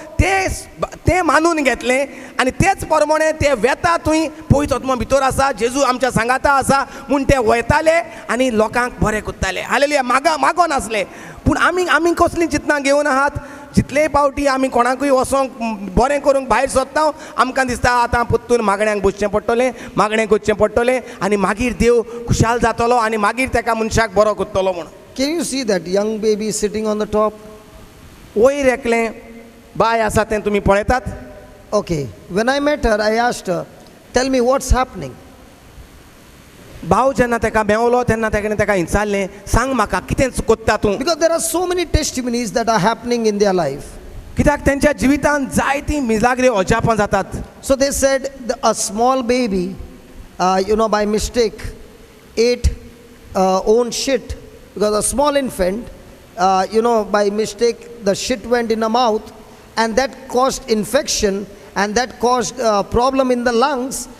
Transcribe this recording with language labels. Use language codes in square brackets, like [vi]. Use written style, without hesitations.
[gom] तें मानून घेतलें आनी तेच प्रमाणे ते वेता थंय पवित्र आत्मो भितर आसा, जेजू आमच्या सांगाता आसा म्हूण ते वयताले आनी लोकांक बरें कोत्ताले. हालेलुया. मागो नासले. पूण आमी कसलीं चिंतनां घेवन आहात? जितले पावटी आमी कोणाकूय वचोंक बरें करूंक भायर सरता, आमकां दिसता आतां परतून मागण्यांक बसचें पडटलें, मागणें करचें पडटलें आनी मागीर देव खुशाल जातलो आनी मागीर ताका मनशाक बरो करतलो म्हूण. [en] Can you see that young baby sitting on the top? [gom] वयर एकलें बाय आसा तें तुमी पळयतात? [en] Okay. When I met her, I asked her, tell me what's happening. [gom] भाव जेन्ना ताका मेवलो तेन्ना ताका विचारलें, सांग म्हाका कितें कोत्ता तूं? [en] Because there are so many testimonies that are happening in their life. [gom] कित्याक तेंच्या जिवितांत जायतीं मिलाग्री अजापां जातात. [en] So they said a small baby, by mistake, ate own shit. Because a small infant, by mistake, the shit went in the mouth, and that caused infection, and that caused a problem in the lungs.